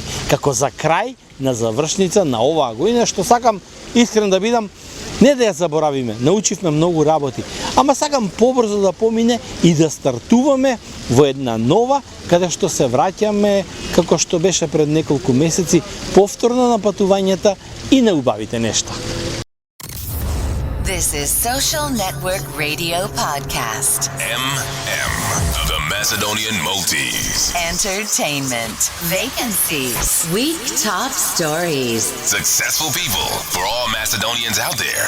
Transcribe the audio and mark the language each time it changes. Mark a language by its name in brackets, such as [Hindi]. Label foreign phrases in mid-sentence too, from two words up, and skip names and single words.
[Macedonian] Како за крај на завршница на оваа година, што сакам искрен да бидам, не да ја заборавиме, научивме многу работи, ама сакам побрзо да помине и да стартуваме во една нова, каде што се враќаме, како што беше пред неколку месеци, повторно на патувањата и на убавите нешта. [English] This is Social Network Radio Podcast. MM, the Macedonian Maltese. Entertainment. Vacancies. Week top stories. Successful people for all Macedonians out there.